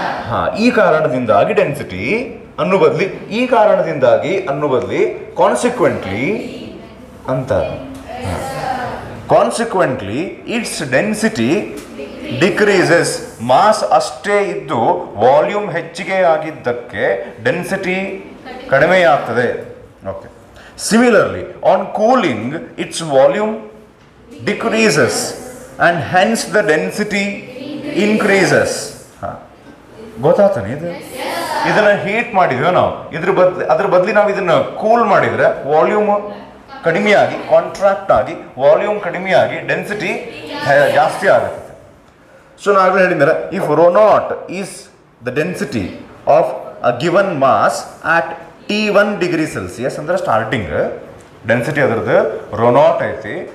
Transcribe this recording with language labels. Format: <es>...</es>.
<kn>ಹಾಂ, ಈ ಕಾರಣದಿಂದಾಗಿ ಡೆನ್ಸಿಟಿ ಅನ್ನೋ ಬದಲಿ ಈ ಕಾರಣದಿಂದಾಗಿ ಅನ್ನೋ ಬದಲಿ ಕಾನ್ಸಿಕ್ವೆಂಟ್ಲಿ ಅಂತ.</kn> <en>Consequently it's density decreases.</en> <kn>Mass ಅಷ್ಟೇ ಇದ್ದು ವಾಲ್ಯೂಮ್ ಹೆಚ್ಚಿಗೆ ಆಗಿದ್ದಕ್ಕೆ ಡೆನ್ಸಿಟಿ ಕಡಿಮೆ ಆಗ್ತದೆ. Okay.</kn> <en>Similarly, on cooling, its volume decreases and hence the density increases.</en> <kn>ಗೊತ್ತಾಗ್ತಾನೆ ಇದು? ಇದನ್ನ ಹೀಟ್ ಮಾಡಿದ್ವಿ ನಾವು, ಅದ್ರ ಬದಲಿ ನಾವು ಇದನ್ನ ಕೂಲ್ ಮಾಡಿದ್ರೆ ವಾಲ್ಯೂಮ್ ಕಡಿಮೆಯಾಗಿ ಕಾಂಟ್ರಾಕ್ಟ್ ಆಗಿ ವಾಲ್ಯೂಮ್ ಕಡಿಮೆಯಾಗಿ ಡೆನ್ಸಿಟಿ ಜಾಸ್ತಿ ಆಗುತ್ತೆ. ಸೊ ನಾಗಲೇ ಹೇಳಿದ್ರೆ,</kn> <en>if rho nought is the density of a given mass at T1 degree Celsius</en> <kn>ಅಂದ್ರೆ ಸ್ಟಾರ್ಟಿಂಗ್ ಡೆನ್ಸಿಟಿ ಅದರದ್ದು ರೋ ನಾಟ್ ಐತಿ.</kn>